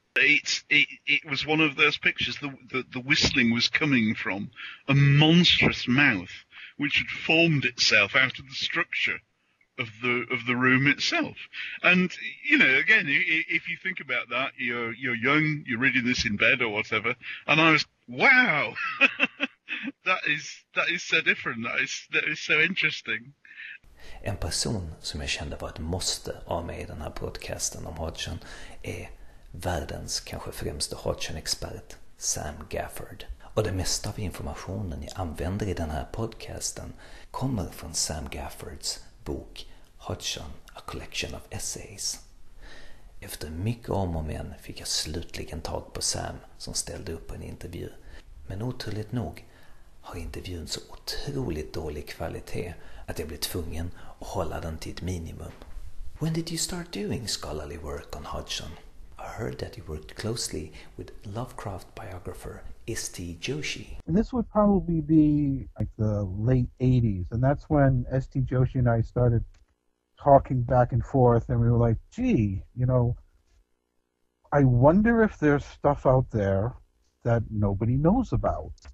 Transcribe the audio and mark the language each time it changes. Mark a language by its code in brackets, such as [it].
[en] It was one of those pictures. The whistling was coming from a monstrous mouth, which had formed itself out of the structure of the room itself. And again, if you think about that, you're young, you're reading this in bed or whatever, and I was, wow, that is so different. That is so interesting. [sv] En person som jag kände var ett måste av mig i den här podcasten om Hodgson är världens kanske främste Hodgson-expert, Sam Gafford. Och det mesta av informationen jag använder i den här podcasten kommer från Sam Gaffords bok Hodgson, A Collection of Essays. Efter mycket om och men fick jag slutligen tag på Sam som ställde upp en intervju. Men oturligt nog har intervjun så otroligt dålig kvalitet att jag blev tvungen att hålla den till ett minimum. [en] When did you start doing scholarly work on Hodgson? I heard that you worked closely with Lovecraft biographer S.T. Joshi. And this would probably be like the late 80s, and that's when S.T. Joshi and I started talking back and forth, and we were like, gee, I wonder if there's stuff out there that nobody knows about.